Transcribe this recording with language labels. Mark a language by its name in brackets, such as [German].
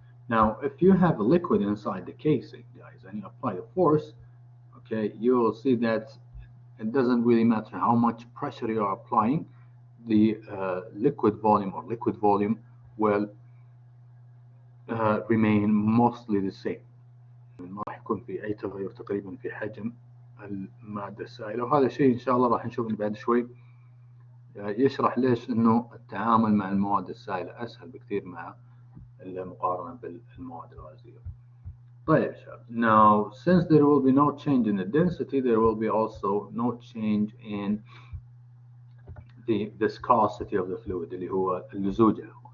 [English] Now, if you have a liquid inside the casing, guys, and you apply the force, okay, you will see that it doesn't really matter how much pressure you are applying, the liquid volume will remain mostly the same. [Arabic] ما راح يكون في أي تغير تقريبا في حجم المادة السائلة، وهذا الشيء إن شاء الله راح نشوفه بعد شوي يشرح ليش إنه التعامل مع المواد السائلة أسهل بكثير مع المقارنة بالمواد الغازية. طيب شباب. [English] Now, since there will be no change in the density, there will be also no change in the viscosity of the fluid [Arabic] اللي هو اللزوجة.